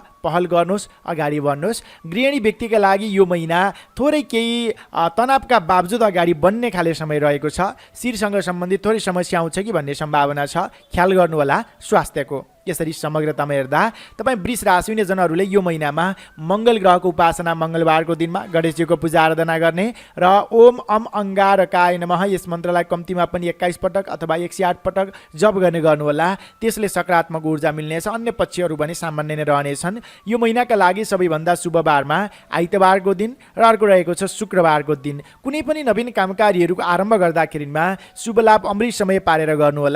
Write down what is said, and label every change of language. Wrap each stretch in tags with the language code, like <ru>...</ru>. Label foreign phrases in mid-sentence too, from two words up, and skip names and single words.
<ne>पहल गर्नुहोस्, अगाडि बढ्नुहोस्। गृहिणी व्यक्तिका लागि यो महिना थोरै केही तनावका बावजुद अगाडि बढ्ने खाले समय रहेको छ। शिरसँग सम्बन्धित थोरै समस्या आउँछ कि भन्ने सम्भावना छ। ख्याल गर्नुहोला स्वास्थ्यको। यसरी समग्रतामा हेर्दा तपाईँ वृष राशि हुने जनहरूले यो महिनामा मङ्गल ग्रहको उपासना मङ्गलबारको दिनमा गणेशजीको पूजा आराधना गर्ने र</ne> <sa>ओम अम अंगारकाय नमः</sa> <ne>यस मन्त्रलाई कम्तीमा पनि 21 पटक अथवा 108 पटक जप गर्ने गर्नुहोला। त्यसले सकारात्मक ऊर्जा मिल्नेछ। अन्य पक्षहरू भने सामान्य नै रहनेछन्। यो महिनाका लागि सबैभन्दा शुभ बारमा आइतबारको दिन र अर्को रहेको छ शुक्रबारको दिन। कुनै पनि नवीन कामकारीहरूको आरम्भ गर्दाखेरिमा शुभ लाभ अमृत समय पारेर गर्नुहोला।</ne>